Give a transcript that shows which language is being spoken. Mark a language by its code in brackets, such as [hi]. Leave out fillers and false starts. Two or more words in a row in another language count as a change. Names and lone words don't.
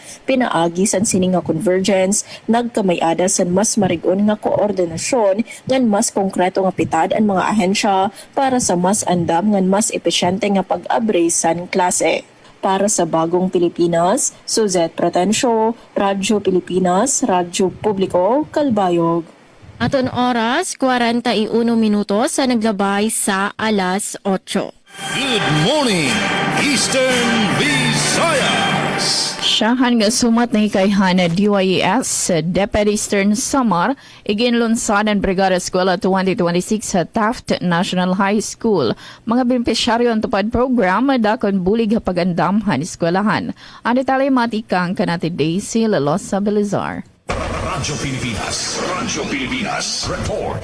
[war] Pinaagi sa sining nga convergence, nagkamayada sa mas marigon nga koordinasyon ngan mas konkreto nga pitad ang mga ahensya para sa mas andam ngan mas epesyente nga pag-abri sa klase. [tl] Para sa Bagong Pilipinas, Suzette Pratencio, Radyo Pilipinas, Radyo Publiko, Kalbayog. [war] Aton oras, 41 minutos sa naglabay sa alas 8. [en] Good morning, Eastern Visayas. [war] Siyahan nga sumat na hikayhan na DYES sa DepEd Eastern Samar, iginlunsad ang Brigada Eskwela 2026 sa Taft National High School. Mga benepisyaryo ang tupad program, dakon bulig pagandamhan eskwelahan. Ang detalye matikang kanati Daisy Lalosa Belizar. [tl] Radyo Pilipinas. Radyo Pilipinas. Report.